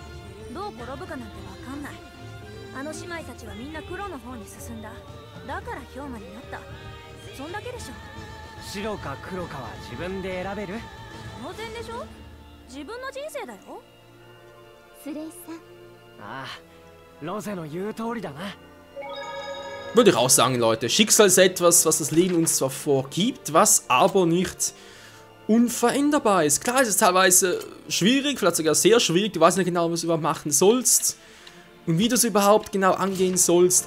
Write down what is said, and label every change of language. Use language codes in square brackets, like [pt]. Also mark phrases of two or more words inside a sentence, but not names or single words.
[ja] どう転ぶかなんてわかんない。あの姉妹たちはみんな黒の方に進んだ。だから氷河になった。そんだけでしょ。白か黒かは自分で選べる？当然でしょ。自分の人生だよ。スレイさん。ああ、ロゼの言う通りだな。 [de] Würde ich auch sagen, Leute. Schicksal ist etwas, was das Leben uns zwar vorgibt, was aber nicht unveränderbar ist. Klar ist es teilweise schwierig, vielleicht sogar sehr schwierig. Du weißt nicht genau, was du überhaupt machen sollst und wie du es überhaupt genau angehen sollst.